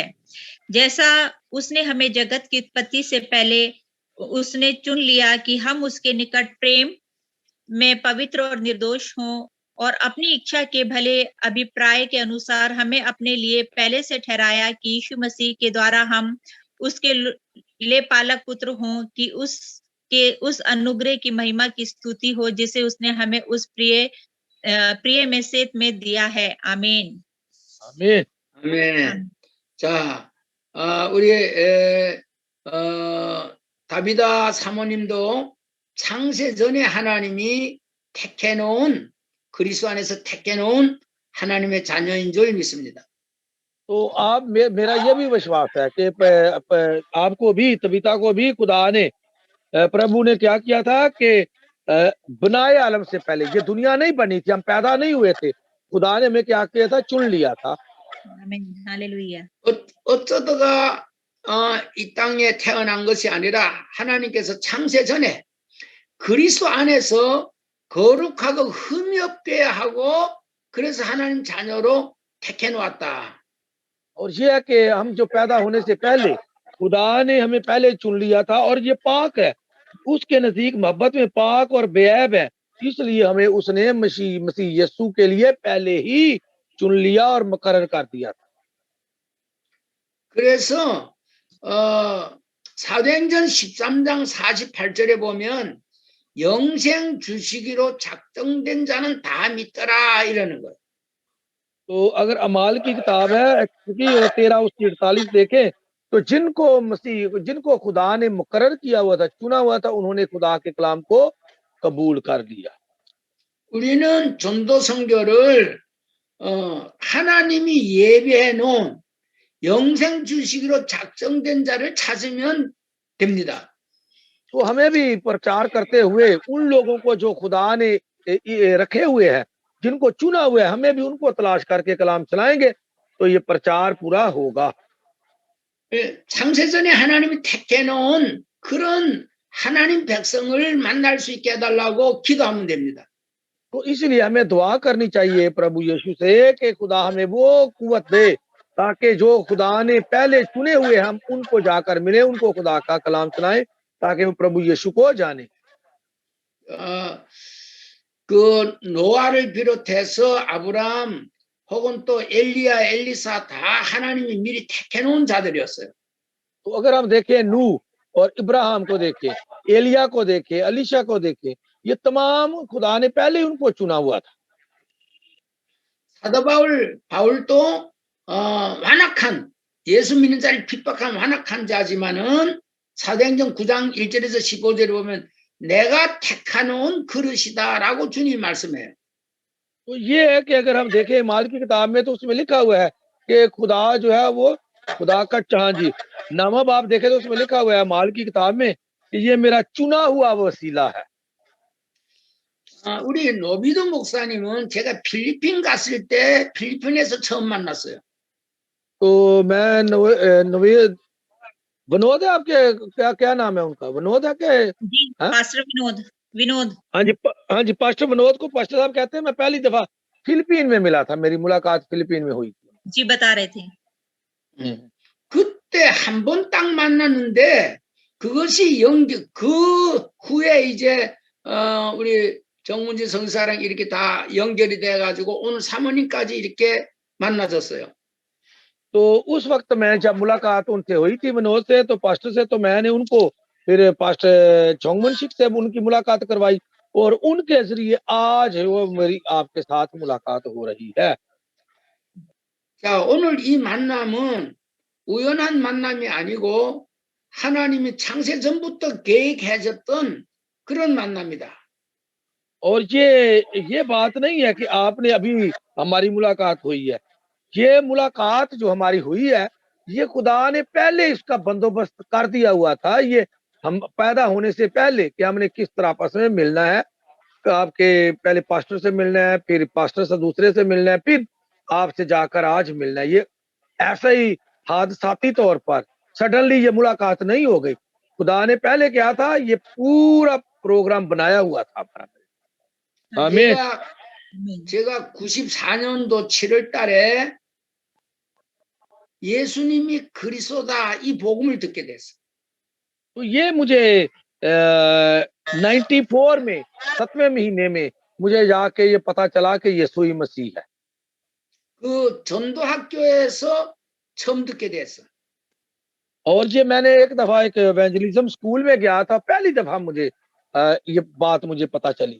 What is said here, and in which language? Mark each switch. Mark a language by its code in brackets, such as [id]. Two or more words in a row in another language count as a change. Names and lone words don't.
[hi] जैसा उसने हमें जगत की उत्पत्ति से पहले उसने चुन लिया कि हम उसके निकट प्रेम में पवित्र और निर्दोष हों, और अपनी इच्छा के भले अभिप्राय के अनुसार हमें अपने लिए पहले से ठहराया कि यीशु मसीह के द्वारा हम उसके ले पालक पुत्र हों, कि उस अनुग्रह की महिमा की स्तुति हो जिसे उसने हमें उस प्रिय में से में दिया है। आमीन। आमीन। [ko] 아멘. 자, 우리 다비다 사모님도 창세 전에 하나님이 택해놓은 그리스도 안에서 택해놓은 하나님의 자녀인 줄 믿습니다. [hi] तो आप मेरा ये भी विश्वास है कि आपको भी, तबीता को भी खुदा ने, प्रभु ने क्या किया था कि बनाए आलम से पहले, ये दुनिया नहीं बनी थी, हम पैदा नहीं हुए थे, खुदा ने हमें क्या किया था, चुन लिया था। आमीन, हालेलुया। [ko] 어쩌다가 이 땅에 태어난 것이 아니라 하나님께서 창세 전에 그리스도 안에서 거룩하고 흠이 없게 하고 그래서 하나님 자녀로 택해 놓았다. [hi] और ये है कि हम जो पैदा होने से पहले खुदा ने हमें पहले चुन लिया था, और ये पाक है, उसके नजदीक मोहब्बत में पाक और बेऐब है, इसलिए हमें उसने मसीह यीशु के लिए पहले ही चुन लिया और मुकर्रर कर दिया था। [ko] 그래서 사도행전 13장 48절에 보면 영생 주시기로 작정된 자는 다 믿더라 이러는 거예요. [hi] तो अगर अमाल की किताब है, क्योंकि 13:48 देखें तो जिनको खुदा ने मुकर्रर किया हुआ था, चुना हुआ था, उन्होंने खुदा के कलाम को कबूल कर लिया। [ko] 우리는 전도 선교를 하나님이 예비해 놓은 영생 주시기로 작정된 자를 찾으면 됩니다. [hi] तो हमें भी प्रचार करते हुए उन लोगों को जो खुदा ने रखे हुए हैं, जिनको चुना हुआ है, हमें भी उनको तलाश करके कलाम चलाएंगे तो ये प्रचार पूरा होगा। [ko] 창세전에 하나님이 택해 놓은 그런 하나님 백성을 만날 수 있게 해달라고 기도하면 됩니다. [hi] तो इसलिए हमें दुआ करनी चाहिए प्रभु यीशु से कि खुदा हमें वो कुव्वत दे ताकि जो खुदा ने पहले चुने हुए हम उनको जाकर मिले, उनको खुदा का कलाम सुनाएं ताकि वो प्रभु यीशु को जाने। [ko] 그 노아를 비롯해서 아브라함 혹은 또 엘리야, 엘리사 다 하나님이 미리 택해 놓은 자들이었어요. [hi] तो अगर हम देखें नूह और इब्राहिम को देखें, एलिया को देखें, अलीशा को देखें, ये तमाम खुदा ने पहले उनको चुना हुआ था। [ko] 사도 바울도 완악한 예수 믿는 자를 핍박한 완악한 자지만은 사도행전 9장 1절에서 15절에 보면 내가 택하놓은 그릇이다라고 주님이 말씀해요. [hi] तो ये है कि अगर हम देखें माल की किताब में तो उसमें लिखा हुआ है कि खुदा जो है वो खुदा का जी नामा बाप देखे तो उसमें लिखा हुआ है माल की किताब में कि ये मेरा चुना हुआ वसीला है। [ko] 우리 노비도 목사님은 제가 필리핀 갔을 때 필리핀에서 처음 만났어요. [hi] तो मैं विनोद है आपके, क्या नाम है उनका, विनोद है क्या? जी, पास्टर विनोद। हाँ जी, पास्टर विनोद को पास्टर साहब कहते हैं। मैं पहली दफा फिलीपीन में मिला था, मेरी मुलाकात फिलीपीन में हुई थी। जी, बता रहे थे। [ko] 그때 한 번 딱 만났는데 그것이 그 후에 이제 우리 정문지 성사랑 이렇게 다 연결이 돼가지고 오늘 사모님까지 इ렇게 만나졌어요. [hi] तो उस वक्त मैं जब मुलाकात उनसे हुई थी विनोद से, तो पास्टर से, तो मैंने उनको फिर पास्टर चोंगमनशिक से उनकी मुलाकात करवाई और उनके जरिए आज वो मेरी आपके साथ मुलाकात हो रही है। [ko] 자, 오늘 이 만남은 우연한 만남이 아니고 하나님이 창세 전부터 계획하셨던 그런 만남이다. [hi] और ये बात नहीं है कि आपने अभी हमारी मुलाकात हुई है। ये मुलाकात जो हमारी हुई है, ये खुदा ने पहले इसका बंदोबस्त कर दिया हुआ था। ये हम पैदा होने से पहले कि हमने किस तरह आपस में मिलना है, आपके पहले पास्टर से मिलना है, फिर पास्टर से दूसरे से मिलना है, फिर आपसे जाकर आज मिलना है। ये ऐसा ही हादसाती तौर पर सडनली ये मुलाकात नहीं हो गई। खुदा ने पहले क्या था, ये पूरा प्रोग्राम बनाया हुआ था हमारा। आमीन। [ko] 제가 94년도 7월 달에 예수님이 그리스도다 이 복음을 듣게 됐어. [hi] तो ये मुझे 94 में 7वें महीने में मुझे जाके ये पता चला कि यीशु ही मसीह है। [ko] 그 전도 학교에서 처음 듣게 됐어. [hi] और ये मैंने एक दफा एक [en] evangelism school [hi] में गया था, पहली दफा मुझे ये बात मुझे पता चली।